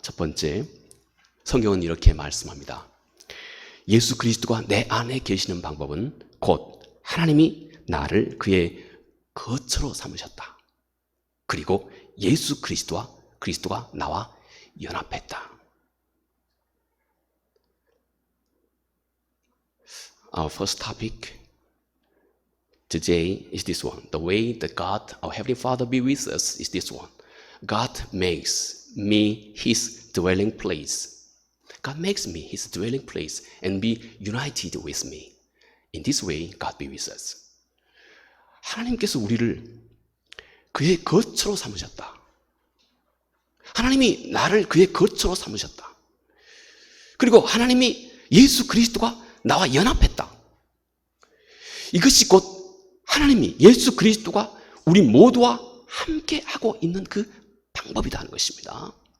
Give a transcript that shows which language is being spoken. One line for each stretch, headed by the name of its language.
Korean: 첫 번째, 성경은 이렇게 말씀합니다. 예수 그리스도가 내 안에 계시는 방법은 곧 하나님이 나를 그의 거처로 삼으셨다. 그리고 예수 그리스도가 나와 연합했다.
English: Our first topic today is this one. The way that God, our Heavenly Father, be with us is this one. God makes me His dwelling place. God makes me His dwelling place and be united with me. In this way, God be with us.
Korean: 하나님께서 우리를 그의 거처로 삼으셨다. 하나님이 나를 그의 거처로 삼으셨다. 그리고 하나님이 예수 그리스도가 나와 연합했다. 이것이 곧 하나님이 예수 그리스도가 우리 모두와 함께 하고 있는 그 방법이다 하는 것입니다.